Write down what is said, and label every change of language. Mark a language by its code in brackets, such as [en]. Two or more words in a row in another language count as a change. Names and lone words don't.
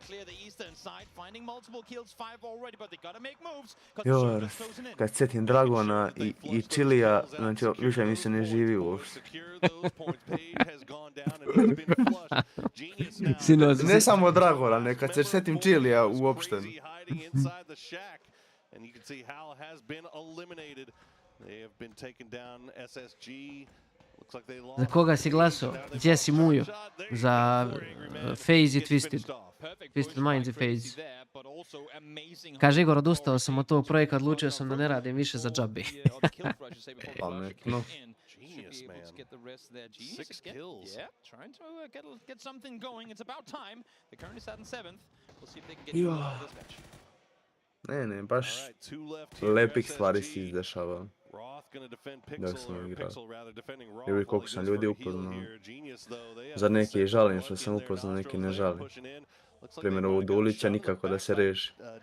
[sr] Joj, kad sjetim Dragona i Chilija, znači više mi se ne živi uopšte. Ne samo Dragona, ne kad se sjetim Chilija uopšte. [en] And you can see Hal has been eliminated. They have been taken down. SSG looks like they lost. [sr] Za koga si glasao? Gdje si mujo? Za FaZe i Twisted. Twisted Minds i FaZe. Kaže Igor, odustao sam od tog projekta, odlučio sam da ne radim više za džabe. Pametno. [en] Genius, man. 6 kills. Yeah, trying to get something going. It's about time. They currently sat in 7th. We'll see if they can get through this match. [sr] Ne, baš lepih stvari si izdešava. Dok sam igrao. Evo koliko sam ljudi upoznao. Za neke i žalim što sam upoznao, neki ne žalim. Primjer ovog Dulića nikako da se reši.